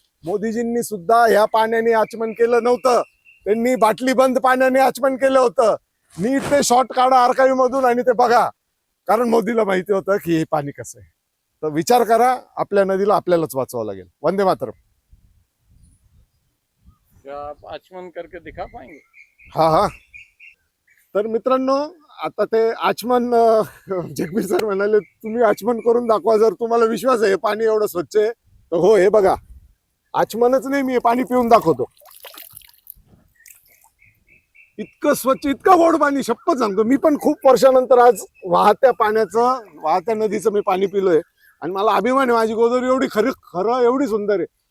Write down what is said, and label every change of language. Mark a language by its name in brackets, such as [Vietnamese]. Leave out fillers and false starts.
[Marathi] मोदीजींनी सुद्धा ह्या पाण्याने आचमन केलं नव्हतं, त्यांनी बाटली बंद पाण्याने आचमन केलं होतं. नीट ते शॉर्ट काढा आर्काईव्ह मधून आणि ते बघा, कारण मोदीला माहिती होतं की हे पाणी कसं आहे. तर विचार करा, आपल्या नदीला आपल्यालाच वाचवावं लागेल. वंदे मातरम. [Hindi] क्या आप आचमन करके दिखा पाएंगे? हा हा. [Marathi] तर मित्रांनो, आता ते आचमन जगबीर सर म्हणाले तुम्ही आचमन करून दाखवा, जर तुम्हाला विश्वास आहे पाणी एवढं स्वच्छ आहे तर. हो, हे बघा, आचमनच नाही, मी पाणी पिऊन दाखवतो. इतकं स्वच्छ, इतकं गोड पाणी, शपथ सांगतो. मी पण खूप वर्षानंतर आज वाहत्या नदीचं मी पाणी पिलोय, आणि मला अभिमान आहे, माझी गोदावरी एवढी खरं एवढी सुंदर आहे.